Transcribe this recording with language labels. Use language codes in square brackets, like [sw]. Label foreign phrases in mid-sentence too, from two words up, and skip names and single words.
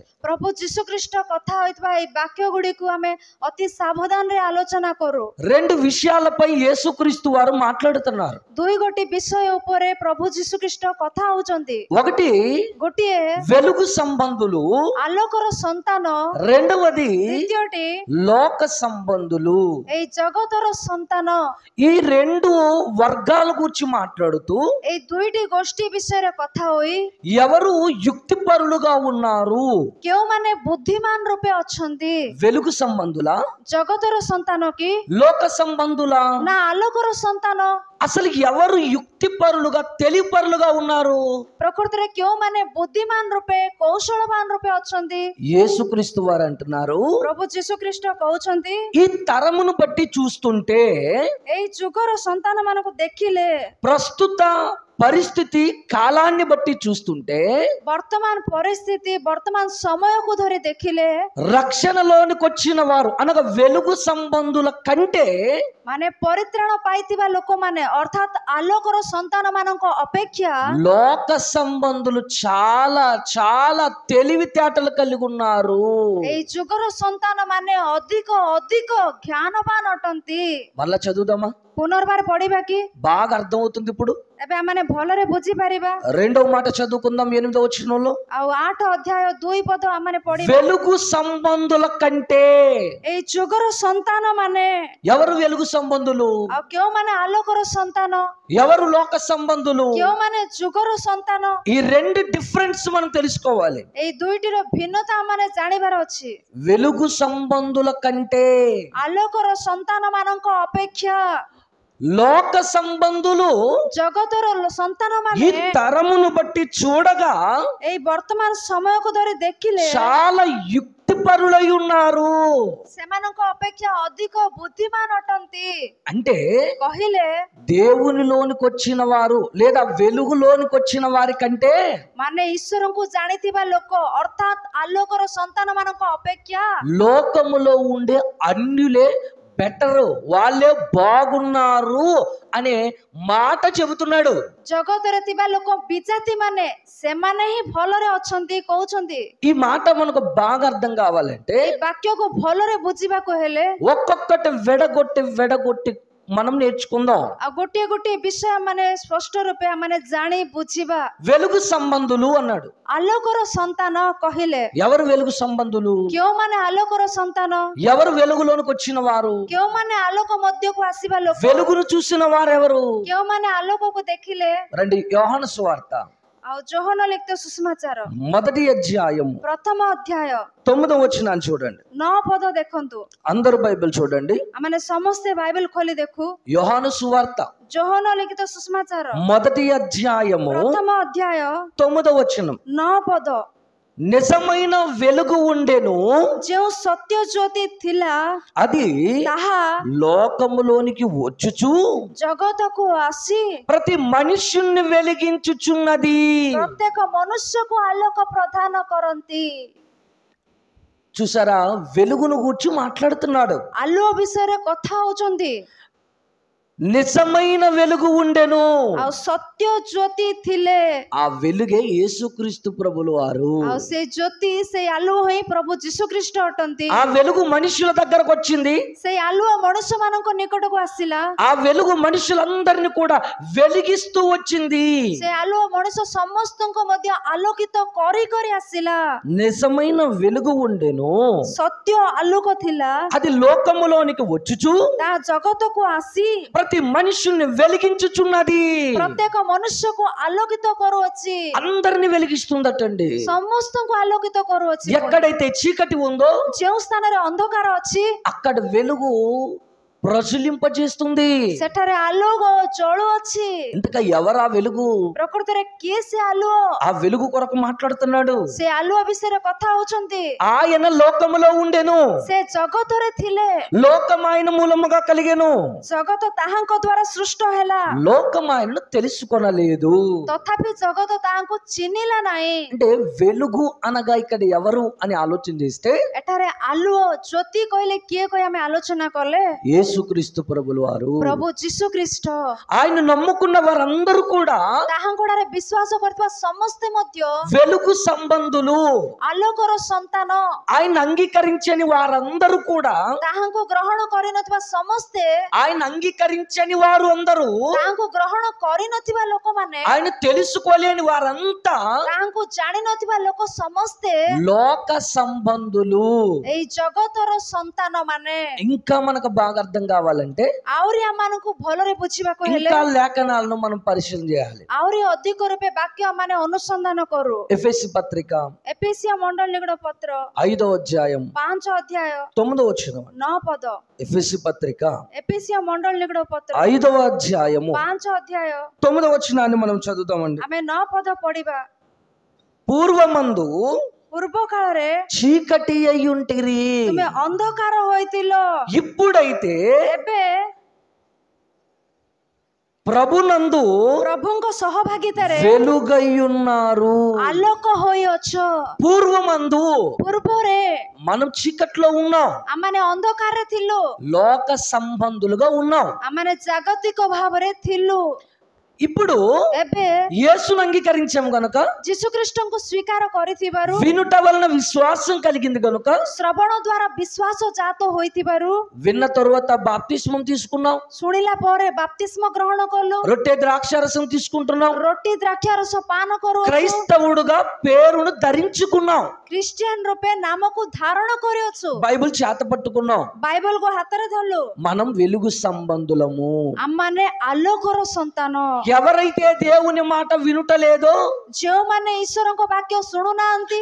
[or] ପ୍ରଭୁ ଯୀଶୁ ଖ୍ରୀଷ୍ଟ କଥା ହୋଇଥିବା ଏଇ ବାକ୍ୟ ଗୁଡିକୁ ଆମେ ଅତି ସାବଧାନରେ ଆଲୋଚନା କରୁ। [te] రెండు విషయాలపై యేసుక్రీస్తు వారు మాట్లాడుతున్నారు. [or] ଦୁଇ ଗୋଟି ବିଷୟ ଉପରେ ପ୍ରଭୁ ଯୀଶୁ ଖ୍ରୀଷ୍ଟ କଥା ହଉଛନ୍ତି। [te] ఒకటి [or] ଗୋଟିଏ [te] వెలుగు సంబంధులు, [or] ଆଲୋକର ସନ୍ତାନ, [te] రెండవది [or] ଦ୍ୱିତୀୟଟି [te] లోక సంబంధులు. [or] ଏଇ ଜଗତର ସନ୍ତାନ। [te] ఈ రెండు వర్గాల గురించి మాట్లాడుతూ [or] ଏଇ ଦୁଇଟି ଗୋଷ୍ଠୀ ବିଷୟରେ କଥା ହୋଇ [te] ఎవరు యుక్తిపరులుగా ఉన్నారు? [or] କେଉଁମାନେ ବୁଦ୍ଧିମାନ ରୂପେ ଅଛନ୍ତି? [te] వెలుగు సంబంధుల, [or] ଜଗତର ସନ୍ତାନ କି [te] లోక సంబంధుల? [or] ନା ଆଲୋକର ସନ୍ତାନ? [te] అసలు ఎవరు యుక్తిపరులుగా, తెలివిపరులుగా ఉన్నారు? [or] ପ୍ରକୃତରେ କେଉଁମାନେ ବୁଦ୍ଧିମାନ ରୂପେ, କୌଶଳବାନ ରୂପେ ଅଛନ୍ତି? [te] యేసుక్రీస్తు వారు అంటున్నారు, [or] ପ୍ରଭୁ ଯୀଶୁ ଖ୍ରୀଷ୍ଟ କହୁଛନ୍ତି [te] ఈ తరమును బట్టి చూస్తుంటే, [or] ଏଇ ଯୁଗର ସନ୍ତାନ ମାନଙ୍କୁ ଦେଖିଲେ, [te] ప్రస్తుత పరిస్థితి కాలాన్ని బట్టి చూస్తుంటే, [or] ବର୍ତ୍ତମାନ ପରିସ୍ଥିତି, ବର୍ତ୍ତମାନ ସମୟକୁ ଧରି ଦେଖିଲେ, [te] రక్షణలోనికి వచ్చిన వారు అనగా వెలుగు సంబంధుల కంటే [or] ମାନେ ପରିତ୍ରାଣ ପାଇଥିବା ଲୋକମାନେ ଅର୍ଥାତ୍ ଆଲୋକର ସନ୍ତାନ ମାନଙ୍କ ଅପେକ୍ଷା [te] లోక సంబంధులు చాలా చాలా తెలివితేటలు కలిగి ఉన్నారు. [or] ଏଇ ଯୁଗର ସନ୍ତାନ ମାନେ ଅଧିକ ଅଧିକ ଜ୍ଞାନବାନ ଅଟନ୍ତି। [te] మళ్ళా చదువుదామా? [or] ପୁନର୍ବାର ପଢିବା କି? [te] బాగా అర్థమవుతుంది ఇప్పుడు. [or] ଏବେ ଆମେ ଭଲରେ ବୁଝିପାରିବା। [te] రెండవ మాట చదువుకుందాం 8వ వచనంలో. [or] ଆଉ 8 ଅଧ୍ୟାୟ 2 ପଦ ଆମେ ପଢିବା। [te] వెలుగు సంబంధుల కంటే. [or] ଏଇ ଯୁଗର ସନ୍ତାନ ମାନେ [te] ఎవరు వెలుగు సంబంధులు? [or] ଆଉ କେଉଁମାନେ ଆଲୋକର ସନ୍ତାନ? [te] ఎవరు లోక సంబంధులు? [or] କେଉଁମାନେ ଯୁଗର ସନ୍ତାନ? [te] ఈ రెండు డిఫరెన్స్ మనం తెలుసుకోవాలి. [or] ଏଇ ଦୁଇଟିର ଭିନ୍ନତା ମାନେ ଜାଣିବାର ଅଛି। [te] వెలుగు సంబంధుల కంటే [or] ଆଲୋକର ସନ୍ତାନ ମାନଙ୍କ ଅପେକ୍ଷା [te] లోక సంబంధులు [or] ଜଗତର ସନ୍ତାନ [te] ఈ [or] ମାନେ [te] తరమును బట్టి చూడగా [or] ଏଇ ବର୍ତ୍ତମାନ ସମୟକୁ ଧରି ଦେଖିଲେ [te] చాలా యుక్తిపరులై ఉన్నారు. [or] ସେମାନଙ୍କ ଅପେକ୍ଷା ଅଧିକ ବୁଦ୍ଧିମାନ ଅଟନ୍ତି। [te] అంటే [or] କହିଲେ [te] దేవునిలోనికి వచ్చిన వారు లేదా వెలుగులోనికి వచ్చిన వారి కంటే [or] ମାନେ ଈଶ୍ୱରଙ୍କୁ ଜାଣିଥିବା ଲୋକ ଅର୍ଥାତ୍ ଆଲୋକର ସନ୍ତାନ ମାନଙ୍କ ଅପେକ୍ଷା [te] లోకములో ఉండే అన్యులే బెటర్, వాళ్ళే బాగున్నారు అనే మాట చెబుతున్నాడు. [or] ଜଗତରେ ଥିବା ଲୋକ ବିଜାତି ମାନେ ସେମାନେ ହିଁ ଭଲରେ ଅଛନ୍ତି କହୁଛନ୍ତି। [te] ఈ మాట మనకు బాగా అర్థం కావాలంటే [or] ଏଇ ବାକ୍ୟକୁ ଭଲରେ ବୁଝିବାକୁ ହେଲେ [te] ఒక్కొక్కటి వెడగొట్టి మనం నేర్చుకుందాం. [or] ଆଉ ଗୋଟିଏ ଗୋଟିଏ ବିଷୟ ମାନେ ସ୍ପଷ୍ଟ ରୂପେ ମାନେ ଜାଣି ବୁଝିବା। [te] వెలుగు సంబంధులు అన్నాడు. [or] ଆଲୋକର ସନ୍ତାନ କହିଲେ [te] ఎవరు వెలుగు సంబంధులు? [or] କେଉଁମାନେ ଆଲୋକର ସନ୍ତାନ? [te] ఎవరు వెలుగులోనికి వచ్చిన వారు? [or] କେଉଁମାନେ ଆଲୋକ ମଧ୍ୟକୁ ଆସିବା ଲୋକ? [te] వెలుగును చూసిన వారెవరు? [or] କେଉଁମାନେ ଆଲୋକକୁ ଦେଖିଲେ? [te] రండి, యోహాను సువార్త [or] ଆଉ ଯୋହନ ଲିଖିତ ସୁସମାଚାର [te] 1వ అధ్యాయం [or] ପ୍ରଥମ ଅଧ୍ୟାୟ [te] 9వ వచనాన్ని చూడండి. [or] 9 ପଦ ଦେଖନ୍ତୁ। [te] అందరూ బైబిల్ చూడండి. [or] ଆମେ ସମସ୍ତେ ବାଇବେଲ ଖୋଲି ଦେଖୁ। [te] యోహాను సువార్త [or] ଯୋହନ ଲିଖିତ ସୁସମାଚାର [te] 1వ అధ్యాయము [or] ପ୍ରଥମ ଅଧ୍ୟାୟ [te] 9వ వచనం. [or] 9 ପଦ। [te] నిజమైన వెలుగు ఉండెను, [or] ଯେଉଁ ସତ୍ୟ ଜ୍ୟୋତି ଥିଲା [te] అది [or] ତାହା [te] లోకములోనికి వచ్చుచు [or] ଜଗତକୁ ଆସି [te] ప్రతి మనుష్యుణ్ణి వెలిగించుచున్నది. [or] ପ୍ରତ୍ୟେକ ମନୁଷ୍ୟକୁ ଆଲୋକ ପ୍ରଦାନ କରନ୍ତି। [te] చూసారా, వెలుగును గూర్చి మాట్లాడుతున్నాడు. [or] ଆଲୁଅ ବିଷୟରେ କଥା ହଉଛନ୍ତି। [te] నిజమైన వెలుగు ఉండెను, [or] ଆଉ ସତ୍ୟ ଜ୍ୟୋତି ଥିଲେ। [te] ఆ వెలుగే యేసుక్రీస్తు ప్రభులు వారు. [or] ଆଉ ସେ ଜ୍ୟୋତି, ସେଇ ଆଲୁଅ ହିଁ ପ୍ରଭୁ ଯୀଶୁ ଖ୍ରୀଷ୍ଟ ଅଟନ୍ତି। [te] ఆ వెలుగు మనుషుల దగ్గరకు వచ్చింది. [or] ସେଇ ଆଲୁଅ ମଣିଷ ମାନଙ୍କ ନିକଟକୁ ଆସିଲା। [te] ఆ వెలుగు మనుషులందరిని కూడా వెలిగిస్తూ వచ్చింది. [or] ସେ ଆଲୁଅ ମଣିଷ ସମସ୍ତଙ୍କୁ ମଧ୍ୟ ଆଲୋକିତ କରି କରି ଆସିଲା। [te] నిజమైన వెలుగు ఉండెను, [or] ସତ୍ୟ ଆଲୋକ ଥିଲା। [te] అది లోకములోనికి వచ్చుచు [or] ତା ଜଗତକୁ ଆସି [te] ప్రతి మనుషుల్ని వెలిగించుచున్నది. [or] ପ୍ରତ୍ୟେକ ମନୁଷ୍ୟକୁ ଆଲୋକିତ କରୁଅଛି, [te] అందరిని వెలిగిస్తుందటండి. [or] ସମସ୍ତଙ୍କୁ ଆଲୋକିତ କରୁଅଛି। [te] ఎక్కడైతే చీకటి ఉందో [or] ଯେଉଁ ସ୍ଥାନରେ ଅନ୍ଧକାର ଅଛି [te] అక్కడ వెలుగు ప్రజ్వలింపజేస్తుంది. [or] ସେଠାରେ ଆଲୋକ ଜଳୁଅଛି। [te] ఇంతగా ఎవరా వెలుగు? [or] ପ୍ରକୃତରେ କିଏ ସେ ଆଲୁଅ? [te] ఆ వెలుగు కొరకు మాట్లాడుతున్నాడు. [or] ସେ ଆଲୁଅ ବିଷୟରେ କଥା ହଉଛନ୍ତି। [te] ఆయన లోకములో ఉండెను, [or] ସେ ଜଗତରେ ଥିଲେ, [te] లోకం ఆయన మూలముగా కలిగెను, [or] ଜଗତ ତାହାଙ୍କ ଦ୍ୱାରା ସୃଷ୍ଟ ହେଲା, [te] లోకం ఆయనను తెలుసుకొనలేదు. [or] ତଥାପି ଜଗତ ତାହାଙ୍କୁ ଚିହ୍ନିଲା ନାହିଁ। [te] అంటే వెలుగు అనగా ఇక్కడ ఎవరు అని ఆలోచన చేస్తే [or] ଏଠାରେ ଆଲୁଅ ଜ୍ୟୋତି କହିଲେ କିଏ କହି ଆମେ ଆଲୋଚନା କଲେ [te] యేసుక్రీస్తు ప్రభులు వారు. [or] ପ୍ରଭୁ ଯୀଶୁ ଖ୍ରୀଷ୍ଟ। [te] ఆయన నమ్ముకున్న వారందరూ కూడా [or] ତାହାଙ୍କଠାରେ ବିଶ୍ୱାସ କରିଥିବା ସମସ୍ତେ ମଧ୍ୟ [te] వెలుగు సంబంధులు. [or] ଆଲୋକର ସନ୍ତାନ। [te] ఆయన అంగీకరించని వారందరూ కూడా, [or] ତାହାଙ୍କୁ ଗ୍ରହଣ କରିନଥିବା ସମସ୍ତେ, [te] ఆయన అంగీకరించని వారు అందరూ, [or] ତାହାଙ୍କୁ ଗ୍ରହଣ କରିନଥିବା ଲୋକମାନେ, [te] ఆయన తెలుసుకోలేని వారంతా [or] ତାହାଙ୍କୁ ଜାଣିନଥିବା ଲୋକ ସମସ୍ତେ [te] లోక సంబంధులు. [or] ଏଇ ଜଗତର ସନ୍ତାନ ମାନେ। [te] ఇంకా మనకు బాగా అర్థం కావాలంటే [or] ଆହୁରି ଆମମାନଙ୍କୁ ଭଲରେ ବୁଝିବାକୁ ହେଲେ [te] ఇంకా లేఖనాలను మనం పరిశీలన చేయాలి. [or] ଆହୁରି ଅଧିକ ରୂପେ ବାକ୍ୟ ମାନେ ଅନୁସନ୍ଧାନ କରୁ। [te] ఎఫెసీ పత్రిక [or] ଏଫେସିଆ ମଣ୍ଡଳ ନିକଟ ପତ୍ର [te] 5వ అధ్యాయం [or] 5 ଅଧ୍ୟାୟ [te] 9వ వచనం. [or] 9 ପଦ। [te] ఎఫెసీ పత్రిక [or] ଏଫେସିଆ ମଣ୍ଡଳ ନିକଟ ପତ୍ର [te] 5వ అధ్యాయము [or] 5 ଅଧ୍ୟାୟ [te] 9వ వచనాన్ని మనం చదువుతామండి. [or] ଆମେ 9 ପଦ ପଢିବା। [te] పూర్వమందు [or] ପୂର୍ବ କାଳରେ [te] చీకటి అయ్యుంటిరి, [or] ତୁମେ ଅନ୍ଧକାର ହୋଇଥିଲ, [te] ఇప్పుడైతే [or] ଏବେ [te] ప్రభునందు [or] ପ୍ରଭୁଙ୍କ ସହଭାଗିତାରେ [te] వెలుగయ్యున్నారు. [or] ଆଲୋକ ହୋଇଅଛ। [te] పూర్వమందు [or] ପୂର୍ବରେ [te] మనం చీకట్లో ఉన్నాం, [or] ଆମମାନେ ଅନ୍ଧକାରରେ ଥିଲୁ, [te] లోక సంబంధులుగా ఉన్నాం. [or] ଆମମାନେ ଜାଗତିକ ଭାବରେ ଥିଲୁ। [te] ఇప్పుడు [or] ଏବେ [te] యేసును అంగీకరించాం గనుక, [or] ଯୀଶୁଖ୍ରୀଷ୍ଟଙ୍କୁ ସ୍ୱୀକାର କରିଥିବାରୁ, [te] వినుట వలన విశ్వాసం కలిగింది గనుక, [or] ଶ୍ରବଣ ଦ୍ୱାରା ବିଶ୍ୱାସ ଜାତ ହୋଇଥିବାରୁ, [te] విన్న తరువాత బాప్తిస్మం తీసుకున్నాం, [or] ଶୁଣିଲା ପରେ ବାପ୍ତିସ୍ମ ଗ୍ରହଣ କଲୁ, [te] రొట్టె ద్రాక్షారసం తీసుకుంటున్నాం, [or] ରୋଟି ଦ୍ରାକ୍ଷାରସ ପାନ କରୁ, [te] క్రైస్తవుడుగా పేరును ధరించుకున్నాం, [or] ଖ୍ରୀଷ୍ଟିଆନ ରୂପେ ନାମକୁ ଧାରଣ କରିଅଛୁ, [te] బైబిల్ చేత పట్టుకున్నాం. [or] ବାଇବଲକୁ ହାତରେ ଧରିଲୁ। [te] మనం వెలుగు సంబంధులము. [or] ଆମମାନେ ଆଲୋକର ସନ୍ତାନ। [te] ఎవరైతే దేవుని మాట వినుటలేదో, [or] ଯେଉଁମାନେ ଈଶ୍ୱରଙ୍କ ବାକ୍ୟ ଶୁଣୁନାହାନ୍ତି,